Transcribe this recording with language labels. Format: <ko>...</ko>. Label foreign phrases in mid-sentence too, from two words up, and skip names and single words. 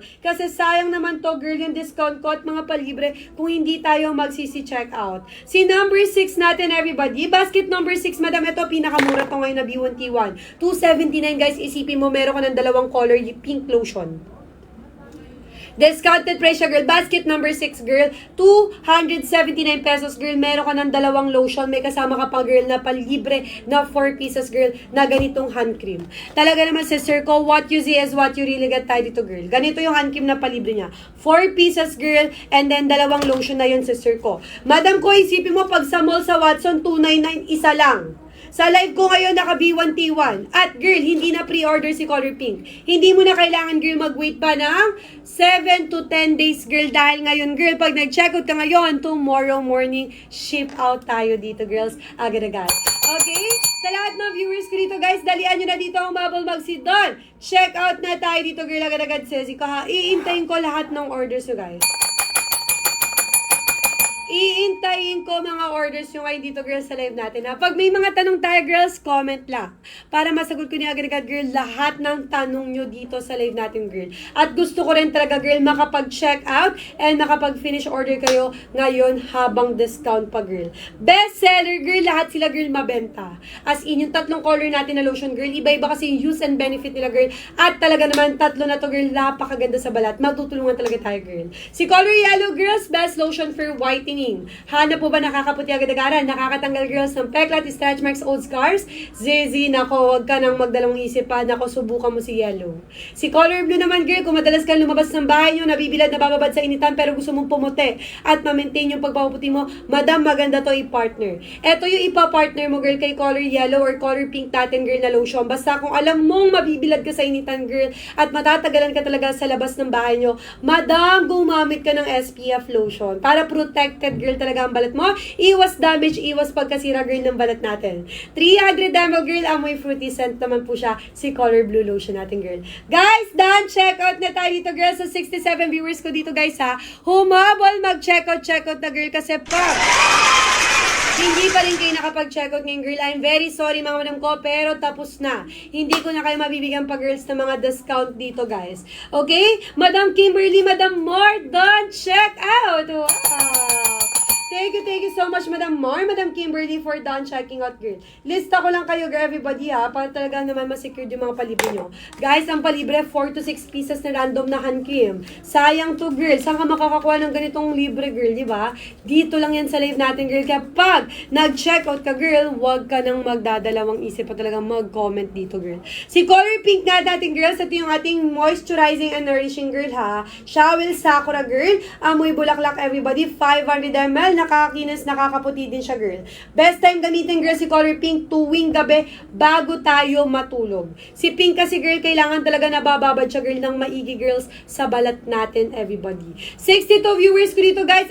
<tl>Kasi sayang naman to, girl, yung discount ko at mga palibre kung hindi tayo magsisi-check out. Si number 6 natin, everybody.</tl> <en>Basket number 6,</en> <tl>madam, ito, pinakamura to ngayon na B1T1. 279, guys, isipin mo, meron ka ng dalawang color, yung</tl> <en>pink lotion. Discounted price siya, girl. Basket number 6, girl. 279 pesos, girl.</en> <tl>Meron ka ng dalawang lotion. May kasama ka pa, girl, na palibre na 4 pieces, girl, na ganitong hand cream. Talaga naman, sister ko,</tl> <en>what you see is what you really get tayo dito, girl.</en> <tl>Ganito yung</tl> <en>hand cream</en> <tl>na palibre niya. 4 pieces, girl,</tl> <en>and then</en> <tl>dalawang lotion na yun, sister ko. Madam ko, isipin mo, pag sa mall sa Watson, 299, isa lang. Sa live ko ngayon, naka B1T1. At girl, hindi na pre-order si color pink. Hindi mo na kailangan, girl, mag-wait pa ng</tl> <en>7 to 10 days,</en> <tl>girl. Dahil ngayon, girl, pag nag-checkout ka ngayon,</tl> <en>tomorrow morning, ship out tayo dito, girls. Agad-agad. Okay?</en> <tl>Sa lahat ng viewers ko dito, guys, dalian nyo na dito ang Mabel Magsidon.</tl> <en>Check out</en> <tl>na tayo dito, girl. Agad-agad, sesi ko ha. Iintayin ko lahat ng orders nyo, guys. Iintayin ko mga orders yung ngayon dito, girls, sa live natin, ha? Pag may mga tanong tayo, girls, comment lang. Para masagot ko niya agad-agad, girl, lahat ng tanong nyo dito sa live natin, girl. At gusto ko rin talaga, girl, makapag-check out and makapag-finish order kayo ngayon habang discount pa, girl.</tl> <en>Best seller, girl,</en> <tl>lahat sila, girl, mabenta. As in, yung tatlong color natin na lotion, girl, iba-iba kasi yung</tl> <en>use and benefit</en> <tl>nila, girl. At talaga naman, tatlo na to, girl, napakaganda sa balat. Magtutulungan talaga tayo, girl.</tl> <en>Si color yellow, girls, best lotion for whitening.</en> <tl>Hanap po ba nakakaputi agad-agaran? Nakakatanggal, girls, ng peklat,</tl> <en>stretch marks, old scars?</en> <tl>Zizi, nako, wag ka nang magdalawang isip pa. Nako, subukan mo si yellow. Si color blue naman, girl, kung madalas kang lumabas ng bahay nyo, nabibilad, nabababad sa initan, pero gusto mong pumuti at ma-maintain yung pagpaputi mo, madam, maganda to i-partner. Ito yung ipa-partner mo, girl, kay color yellow or color pink natin, girl, na lotion. Basta kung alam mong mabibilad ka sa initan, girl, at matatagalan ka talaga sa labas ng bahay nyo, madam, gumamit ka ng</tl> <en>SPF lotion</en> <tl>para protected, girl, talaga ang balat mo. Iwas damage, iwas pagkasira, girl, ng balat natin. 300 ml, girl, amoy</tl> <en>fruity scent</en> <tl>naman po siya, si</tl> <en>color blue lotion</en> <tl>natin, girl.</tl> <en>Guys, done! Check out</en> <tl>na tayo dito, girl, sa 67 viewers ko dito, guys, ha. Humabol, mag-check out na, girl, kasi pag hindi pa rin kayo nakapag-check out ngayon,</tl> <en>girl, I'm very sorry,</en> <tl>mga madam ko, pero tapos na. Hindi ko na kayo mabibigyan pa, girls, ng mga discount dito, guys.</tl> <en>Okay? Madam Kimberly, Madam More, done! Check out! Wow! Thank you so much, Madam Mar, Madam Kimberly, for done checking out, girl.</en> <tl>Lista ko lang kayo,</tl> <en>girl, everybody,</en> <tl>ha, para talaga naman ma-secure yung mga palibre nyo. Guys, ang palibre, 4 to 6 pieces na random na</tl> <en>hand cream.</en> <tl>Sayang to, girl. Saan ka makakakuha ng ganitong libre, girl, di ba? Dito lang yan sa live natin, girl. Kaya pag nag-check out ka, girl, huwag ka nang magdadalawang isip pa talaga mag-comment dito, girl. Si color pink nga natin, girls, ito yung ating</tl> <en>moisturizing and nourishing,</en> <tl>girl, ha.</tl> <en>Shower Sakura, girl.</en> <tl>Amoy bulaklak, everybody. 500 ml. Nakakakinis, nakakaputi din siya, girl.</tl> <en>Best time</en> <tl>gamitin, girl, si color pink tuwing gabi bago tayo matulog. Si pink kasi, girl, kailangan talaga nabababad siya, girl, ng maigi, girls, sa balat natin, everybody. 62 viewers ko dito, guys.</tl>